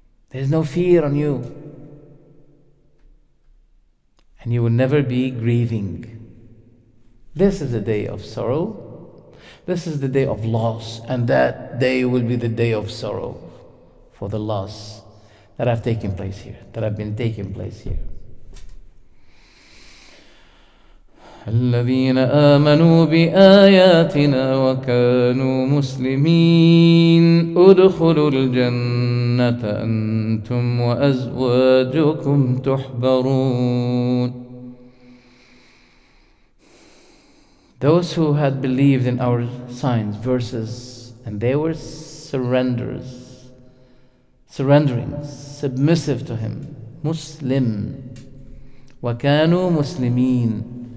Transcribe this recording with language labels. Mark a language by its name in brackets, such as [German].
[English] There is no fear on you, and you will never be grieving. This is the day of sorrow. This is the day of loss, and that day will be the day of sorrow for the loss that have taken place here, that have been taking place here. [Arabic] الذين آمنوا بآياتنا وكانوا مسلمين ادخلوا الجنة أنتم وأزواجكم تحبرون. [English] Those who had believed in our signs, verses, and they were surrendering, submissive to Him. [Arabic] Muslim. وَكَانُوا مُسْلِمِينَ.